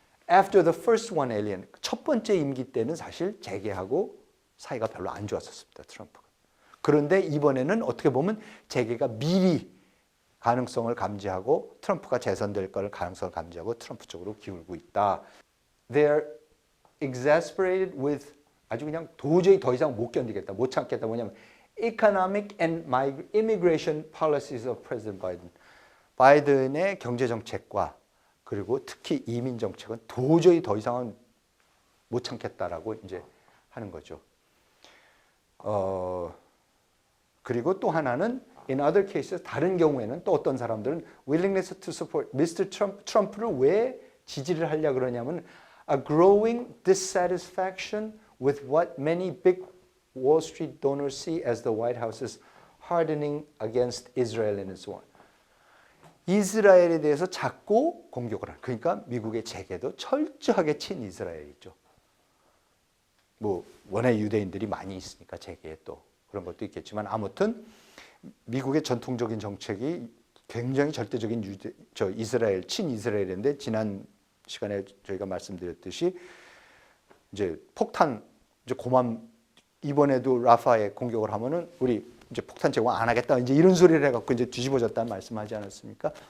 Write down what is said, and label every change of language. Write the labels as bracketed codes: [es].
[en] After the first one alien, [ko] 첫 번째 임기 때는 사실 재계하고 사이가 별로 안 좋았었습니다. 트럼프가. 그런데 이번에는 어떻게 보면 재계가 미리 가능성을 감지하고 트럼프가 재선될 걸 가능성을 감지하고 트럼프 쪽으로 기울고 있다. [en] They're exasperated with [ko] 아주 그냥 도저히 더 이상 못 견디겠다, 못 참겠다. 뭐냐면 [en] economic and immigration policies of President Biden. [ko] 바이든의 경제 정책과 그리고 특히 이민 정책은 도저히 더 이상은 못 참겠다라고 이제 하는 거죠. 그리고 또 하나는 [en] in other cases [ko] 다른 경우에는 또 어떤 사람들은 [en] willingness to support Mr. Trump [ko] 트럼프를 왜 지지를 하려 그러냐면 [en] a growing dissatisfaction with what many big Wall Street donors see as the White House's hardening against Israel and so on. [ko] 이스라엘에 대해서 자꾸 공격을 하는. 그러니까 미국의 재계도 철저하게 친이스라엘이죠. 뭐 원래 유대인들이 많이 있으니까 재계에 또 그런 것도 있겠지만 아무튼 미국의 전통적인 정책이 굉장히 절대적인 이스라엘 친이스라엘인데 지난 시간에 저희가 말씀드렸듯이 이제 폭탄 이제 고만 이번에도 라파에 공격을 하면은 우리 이제 폭탄 제공 안 하겠다 이제 이런 소리를 해갖고 이제 뒤집어졌다는 말씀하지 않았습니까?